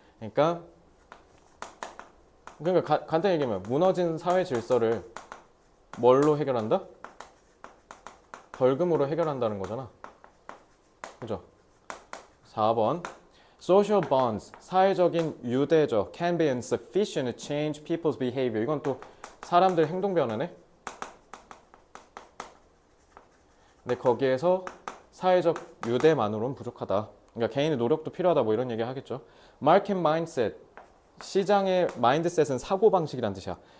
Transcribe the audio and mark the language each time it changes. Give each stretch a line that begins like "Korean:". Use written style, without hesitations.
Korean: 그러니까 간단히 얘기하면 무너진 사회 질서를 뭘로 해결한다? 벌금으로 해결한다는 거잖아. 그죠? 4번.
English: Social bonds,
Korean: 사회적인 유대죠.
English: Can be insufficient to change people's behavior.
Korean: 이건 또 사람들 행동 변화네. 근데 거기에서 사회적 유대만으로는 부족하다. 그러니까 개인의 노력도 필요하다 뭐 이런 얘기 하겠죠.
English: Market mindset,
Korean: 시장의 마인드셋은 사고방식이란 뜻이야.